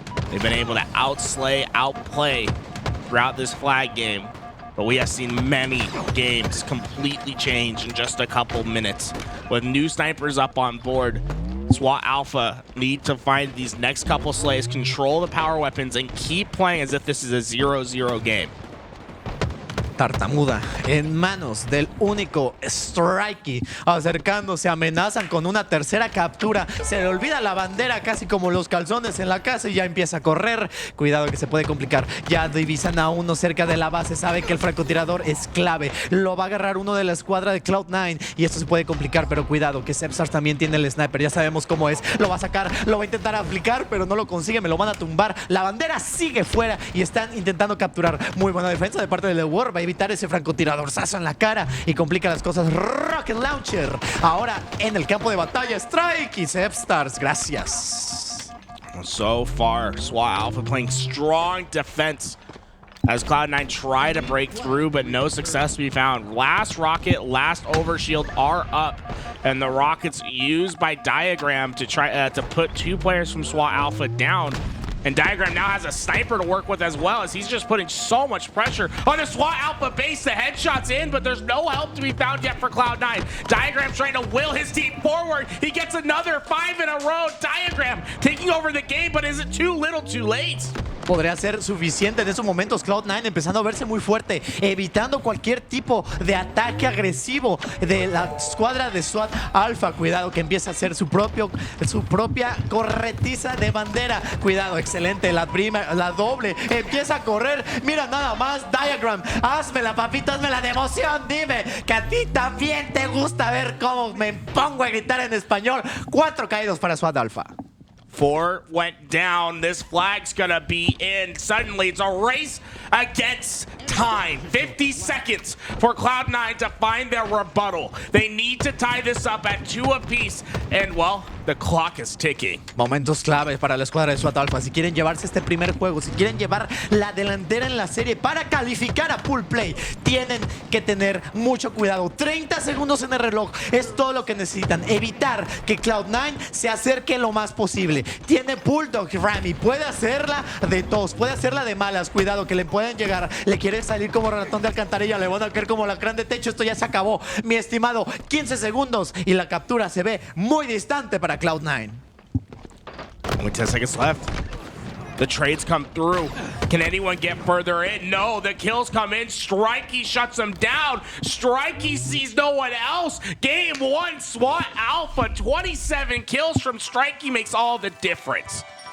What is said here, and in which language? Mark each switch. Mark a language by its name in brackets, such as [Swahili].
[English] They've been able to outplay throughout this flag game. But we have seen many games completely change in just a couple minutes. With new snipers up on board, SWAT Alpha need to find these next couple slays, control the power weapons, and keep playing as if this is a 0-0 game. [Spanish] Tartamuda en manos del único Strikeyy, acercándose, amenazan con una tercera captura, se le olvida la bandera casi como los calzones en la casa y ya empieza a correr. Cuidado que se puede complicar, ya divisan a uno cerca de la base, sabe que el francotirador es clave, lo va a agarrar uno de la escuadra de Cloud9 y esto se puede complicar, pero cuidado que Sepstars también tiene el sniper, ya sabemos cómo es, lo va a sacar, lo va a intentar aplicar, pero no lo consigue, me lo van a tumbar, la bandera sigue fuera y están intentando capturar. Muy buena defensa de parte de Leuor, va a evitar ese francotiradorzazo en la cara y complica las cosas. Rocket Launcher ahora en el campo de batalla. Strikeyy, Sepstars, gracias. [English] So far, SWAT Alpha playing strong defense as Cloud9 try to break through, but no success to be found. Last rocket, last overshield are up, and the rockets used by Diagram to try to put 2 players from SWAT Alpha down. And Diagram now has a sniper to work with as well, as he's just putting so much pressure on the SWAT Alpha base. The headshot's in, but there's no help to be found yet for Cloud9. Diagram's trying to will his team forward. He gets another 5 in a row. Diagram taking over the game, but is it too little too late? [Spanish] Podría ser suficiente en esos momentos. Cloud9 empezando a verse muy fuerte, evitando cualquier tipo de ataque agresivo de la escuadra de SWAT Alpha. Cuidado que empieza a hacer su propia corretiza de bandera. Cuidado, excelente, la doble, empieza a correr. Mira nada más, Diagram, hazmela papito, hazmela de emoción. Dime que a ti también te gusta ver cómo me pongo a gritar en español. 4 caídos para SWAT Alpha. [English] 4 went down. This flag's gonna be in. Suddenly, it's a race against time. 50 seconds for Cloud9 to find their rebuttal. They need to tie this up at 2 apiece. And, well, the clock is ticking. [Spanish] Momentos claves para la escuadra de SWAT Alpha. Si quieren llevarse este primer juego, si quieren llevar la delantera en la serie para calificar a Pool Play, tienen que tener mucho cuidado. 30 segundos en el reloj es todo lo que necesitan. Evitar que Cloud9 se acerque lo más posible. Tiene Bulldog, Rammyy, puede hacerla de tos, puede hacerla de malas. Cuidado que le pueden llegar, le quiere salir como ratón de alcantarilla, le van a caer como lacrán de techo. Esto ya se acabó, mi estimado. 15 segundos y la captura se ve muy distante para Cloud9. [English] Only 10 seconds left. The trades come through. Can anyone get further in? No, the kills come in. Strikeyy shuts them down. Strikeyy sees no one else. Game 1, SWAT Alpha. 27 kills from Strikeyy makes all the difference.